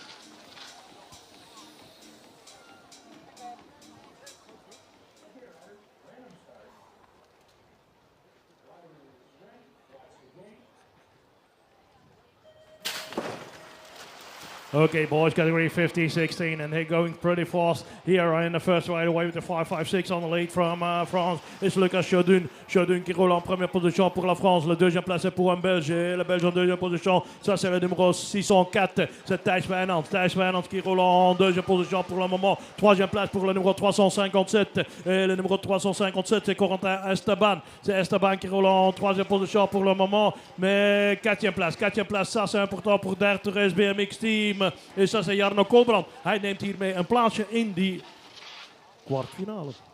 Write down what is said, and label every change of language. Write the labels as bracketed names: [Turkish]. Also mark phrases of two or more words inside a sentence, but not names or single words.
[English] Okay, boys, category 15-16, and they're going pretty fast here in the first right away with the 5-5-6 on the lead from France. It's Lucas Chaudun. [French] Chaudun qui roule en première position pour la France. Le deuxième place est pour un Belge. Et le Belge en deuxième position, ça c'est le numéro 604. C'est Thijs Wijnands. Thijs Wijnands qui roule en deuxième position pour le moment. Troisième place pour le numéro 357. Et le numéro 357, c'est Corentin Esteban. C'est Esteban qui roule en troisième position pour le moment. Mais quatrième place, ça c'est important pour Der Therese BMX Team. [Dutch] En dat is Jarno Kolbrand. Hij neemt hiermee een plaatsje in die kwartfinale.